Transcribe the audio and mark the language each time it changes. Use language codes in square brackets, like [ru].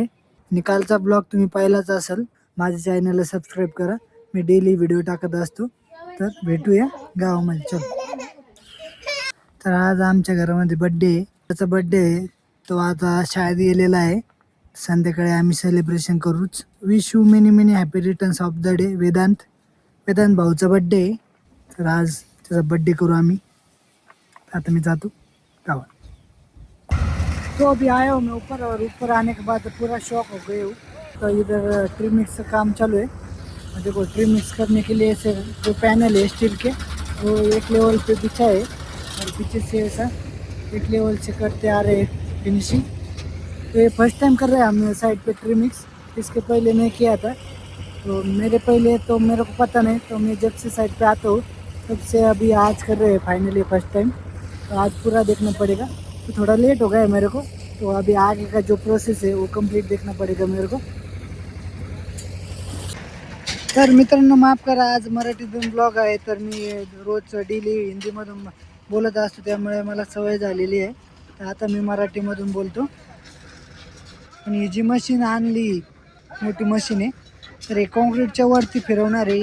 [mr] आणि कालचा ब्लॉग तुम्ही पाहिलाच असेल. माझ्या चॅनलला सबस्क्राईब करा. मी डेली व्हिडिओ टाकत असतो. तर भेटूया गावामध्ये. चल तर आज आमच्या घरामध्ये बड्डे आहे. त्याचा बड्डे आहे तो आता शाळेत गेलेला आहे. संध्याकाळी आम्ही सेलिब्रेशन करूच. [en] Wish you many many happy returns of the day. [mr] Vedanta Bhaucha birthday आहे. तर आज त्याचा बड्डे करू आम्ही. आता मी जातो गावात. [hi] तो अभी आया हूँ मैं ऊपर और ऊपर आने के बाद पूरा शॉक हो गए हूँ. तो इधर ट्री मिक्स का काम चालू है. देखो ट्री मिक्स करने के लिए ऐसे जो पैनल है स्टील के वो एक लेवल पे बिछा है और पीछे से ऐसा एक लेवल से करते आ रहे फिनिशिंग. तो ये फर्स्ट टाइम कर रहे हैं हम साइड पे ट्री मिक्स. इसके पहले नहीं किया था तो मेरे को पता नहीं. तो मैं जब से साइड पे आता हूँ तब से अभी आज कर रहे हैं फाइनली फर्स्ट टाइम. तो आज पूरा देखना पड़ेगा. तो थोड़ा लेट हो गया है मेरे को. तो अभी आगे का जो प्रोसेस है वो कंप्लीट देखना पड़ेगा मेरे को. [mr] तर मित्रांनो माफ करा आज मराठीतून ब्लॉग आहे. तर मी रोज डेली हिंदीमधून बोलत असतो त्यामुळे मला सवय झालेली आहे. तर आता मी मराठीमधून बोलतो. आणि जी मशीन आणली मोठी मशीन आहे तर हे कॉन्क्रीटच्या वरती फिरवणार आहे.